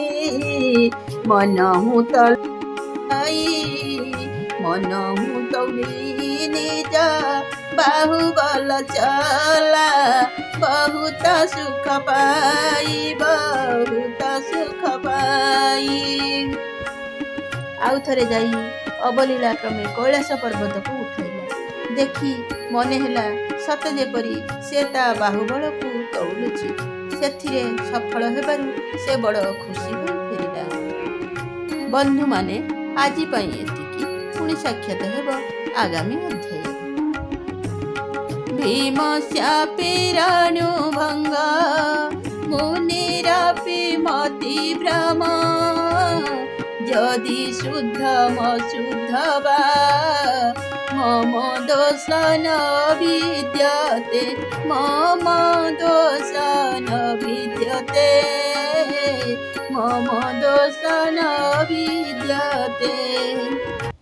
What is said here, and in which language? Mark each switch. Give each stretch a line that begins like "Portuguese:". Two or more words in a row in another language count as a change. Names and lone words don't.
Awadhi: मनहु तौली निज बाहुबल चला बहुत सुख पाई
Odia: ଆଉ ଥରେ ଯାଇ ଅବଲୀଳା କ୍ରମେ କୈଳାସ ପର୍ବତ କୁ ଉଠାଇଲା। ଦେଖି ମନେ ହେଲା ସତ ଯେପରି ସେ ତା ବାହୁବଳ କୁ ତଉଳୁଛି। ସେଥିରେ ସଫଳ ହେବାରୁ ସେ ବଡ଼ ଖୁସି ହୋଇ ଫେରିଲା। ବନ୍ଧୁ ମାନେ ଆଜି ପାଇଁ ଏତିକି ପୁଣି ସାକ୍ଷାତ ହେବ ଆଗାମୀ ଅଧ୍ୟାୟ।
Sanskrit: भीम शापिरणु भंग मुनिरपि मति भ्रम यदि शुद्ध मशुद्ध वा मम दोष न विद्यते मम दोष न विद्यते मम दोष न विद्यते।